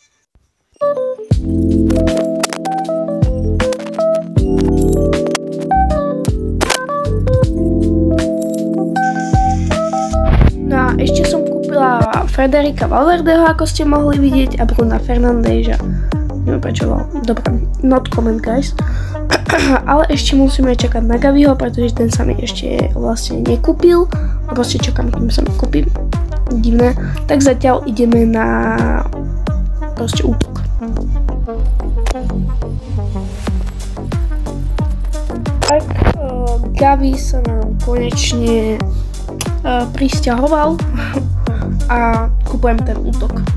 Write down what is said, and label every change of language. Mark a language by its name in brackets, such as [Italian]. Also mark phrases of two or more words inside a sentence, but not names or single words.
[Slovak] No a ešte som kúpila Frederika Valverdeho, ako ste mohli vidieť, a Bruna Fernandéza. Neviem prečo, dobré, [English] not comment guys. [Slovak] Ale ešte musíme čakať na Gaviho, pretože ten sa mi ešte vlastne nekúpil. Proste čakám, kým sa mi kúpi. Divné. Tak zatiaľ ideme na proste útok. Tak Gavi sa nám konečne prisťahoval a kúpujem ten útok.